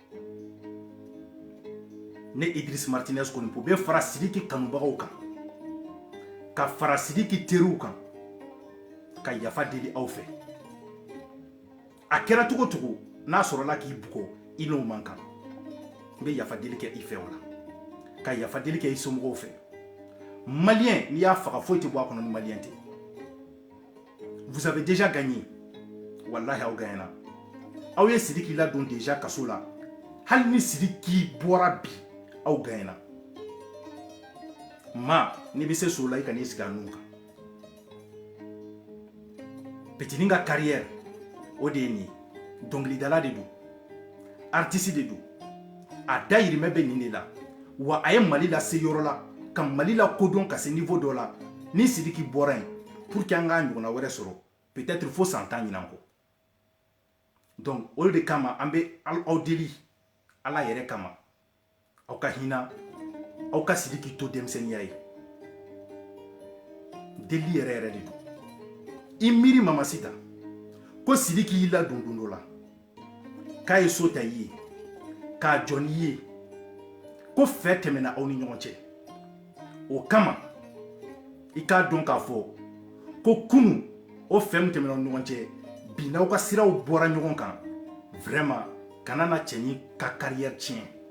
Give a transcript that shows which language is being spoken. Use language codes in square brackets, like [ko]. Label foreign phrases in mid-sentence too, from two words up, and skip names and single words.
[bm] ne Idriss Martinez Konipo bɛ fara Sidiki kanubagaw kan ka fara Sidiki teriw kan ka yafa deli aw fɛ a kɛra cogo cogo n'a sɔrɔla k'i bugɔ i n'o man kan n bɛ yafa deli kɛ i fɛ o la ka yafa deli kɛ i somɔgɔw fɛ malien n'i y'a faga foyi tɛ bɔ a kɔnɔ ni malien tɛ [fr] vous avez déjà gagné [bm] wallahi aw gagnera aw ye Sidiki ladon déjà kaso la hali ni Sidiki bɔra bi aw gagnera ma n'i bɛ se so la i ka n'i sigi a nun kan petinin ka carrière o de ye nin ye dɔnkilidala de don artiste de don a dayirimɛ bɛ nin de la wa a ye Mali lase yɔrɔ la ka Mali la kodɔn ka se niveau dɔ la ni Sidiki bɔra yen [fr] pour que [bm] an k'a ɲɔgɔnna wɛrɛ sɔrɔ peut-être fo san 10 ɲinan kɔ donc o de kama an bɛ aw deli Ala yɛrɛ kama aw ka hinɛ aw ka Sidiki to denmisɛnniya ye deli yɛrɛ yɛrɛ de don i miiri Mamasita ko Sidiki y'i ladon don dɔ la k'a ye so ta i ye k'a jɔ n'i ye ko fɛ tɛmɛna aw ni ɲɔgɔn cɛ o kama i k'a dɔn k'a fɔ ko kunu o fɛ min tɛmɛna aw ni ɲɔgɔn cɛ bi n'aw ka siraw bɔra ɲɔgɔn kan vraiment kana na cɛnin ka carrière tiɲɛ